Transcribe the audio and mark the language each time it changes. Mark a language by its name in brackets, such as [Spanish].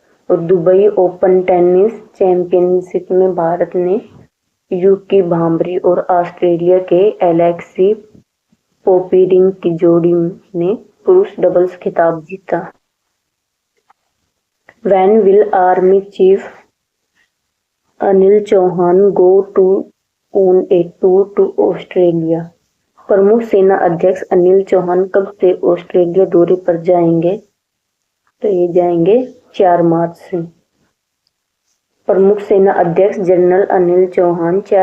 [Hindi] और Dubai open tennis championship में भारत ने यूकी भांबरी और ऑस्ट्रेलिया के एलेक्सी पोपीरिंग की जोड़ी ने पुरुष डबल्स खिताब जीता। [English] When will Army Chief Anil Chauhan go on a tour to Australia? [Hindi] प्रमुख सेना अध्यक्ष अनिल चौहान कब से ऑस्ट्रेलिया दौरे पर जाएंगे? तो ये जाएंगे 4 मार्च से। प्रमुख सेना अध्यक्ष जनरल अनिल चौहान 4